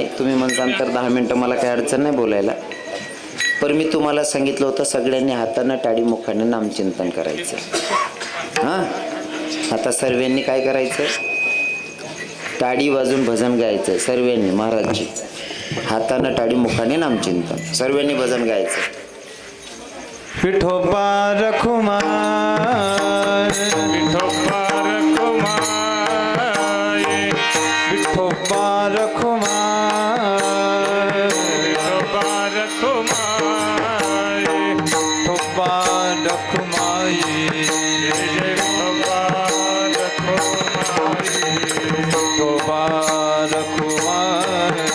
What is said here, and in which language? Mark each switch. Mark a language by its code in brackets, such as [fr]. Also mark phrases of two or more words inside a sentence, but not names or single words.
[mr] तुम्ही म्हणताल तर 10 मिनटं मला काही अडचण नाही बोलायला. पण मी तुम्हाला सांगितलं होतं सगळ्यांनी हातानं टाळी मुखाने नामचिंतन करायचं. हां आता सर्वांनी काय करायचं? टाळी वाजून भजन गायचं सर्वांनी. महाराजजी हातानं टाळी मुखाने नामचिंतन सर्वांनी भजन गायचं. विठोबा रखुमार विठोबा रखुमार विठोबा रखुमार विठोबा रखुमार विठोबा रखुमार विठोबा रखुमार विठोबा रखुमार